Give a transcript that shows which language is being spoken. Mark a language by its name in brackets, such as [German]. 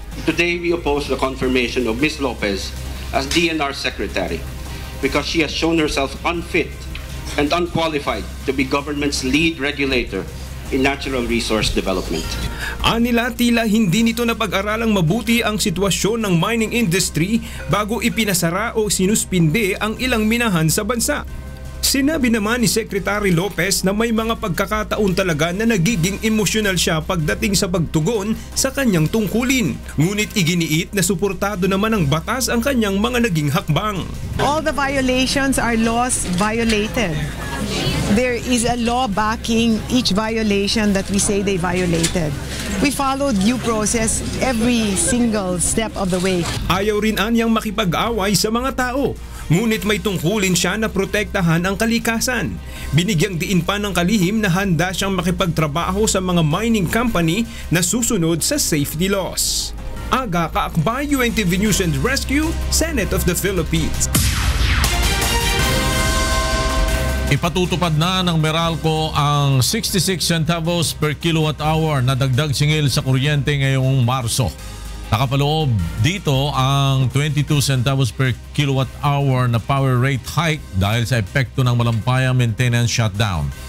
[English] Today we oppose the confirmation of Ms. Lopez as DENR Secretary because she has shown herself unfit and unqualified to be government's lead regulator in natural resource development. [Filipino] Anila tila hindi nito napag-aralang mabuti ang sitwasyon ng mining industry bago ipinasara o sinuspinde ang ilang minahan sa bansa. Sinabi naman ni Secretary Lopez na may mga pagkakataon talaga na nagiging emosyonal siya pagdating sa pagtugon sa kanyang tungkulin. Ngunit iginiit na suportado naman ng batas ang kanyang mga naging hakbang. [English] All the violations are laws violated. There is a law backing each violation that we say they violated. We followed due process every single step of the way. [Filipino] Ayaw rin anyang makipag-away sa mga tao. Ngunit may tungkulin siya na protektahan ang kalikasan. Binigyang diin pa ng kalihim na handa siyang makipagtrabaho sa mga mining company na susunod sa safety laws. Aga Kakbay, UNTV News and Rescue, Senate of the Philippines. Ipatutupad na ng Meralco ang 66 centavos per kilowatt hour na dagdag singil sa kuryente ngayong Marso. Nakapaloob dito ang 22 centavos per kilowatt hour na power rate hike dahil sa epekto ng malampayang maintenance shutdown.